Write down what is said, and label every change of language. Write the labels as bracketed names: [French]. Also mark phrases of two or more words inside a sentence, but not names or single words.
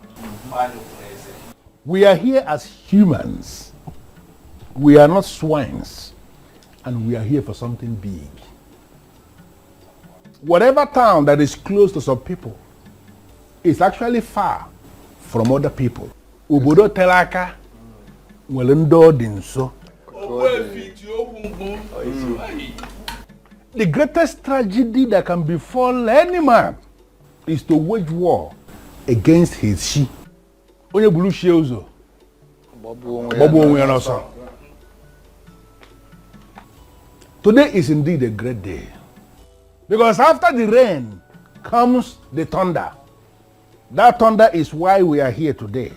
[English] We are here as humans. We are not swines. And we are here for something big. Whatever town that is close to some people is actually far from other people. [Igbo] Obodo telaka nwere ndị ọ dị nso. [English] The greatest tragedy that can befall any man is to wage war against his she. [Igbo] Onye bulu she ụzọ. Gbagbuo onwe ya n'ọsọ. [English] Today is indeed a great day. Because after the rain comes the thunder. That thunder is why we are here today.